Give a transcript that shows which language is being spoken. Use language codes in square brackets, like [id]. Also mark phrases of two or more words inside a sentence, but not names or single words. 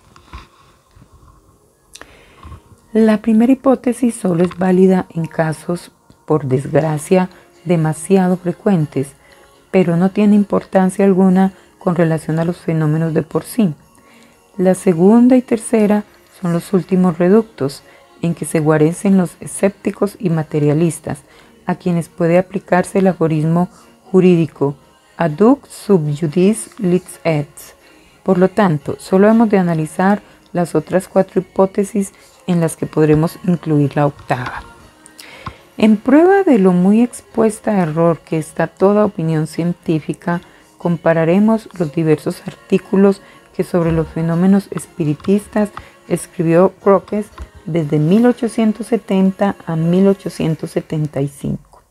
[es] La primera hipótesis solo es válida en casos, por desgracia, demasiado frecuentes, pero no tiene importancia alguna con relación a los fenómenos de por sí. La segunda y tercera son los últimos reductos, en que se guarecen los escépticos y materialistas, a quienes puede aplicarse el aforismo jurídico [la] adduc sub judice licet et. [es] Por lo tanto, solo hemos de analizar las otras 4 hipótesis en las que podremos incluir la octava. En prueba de lo muy expuesta a error que está toda opinión científica, compararemos los diversos artículos que sobre los fenómenos espiritistas escribió Crookes desde 1870 a 1875.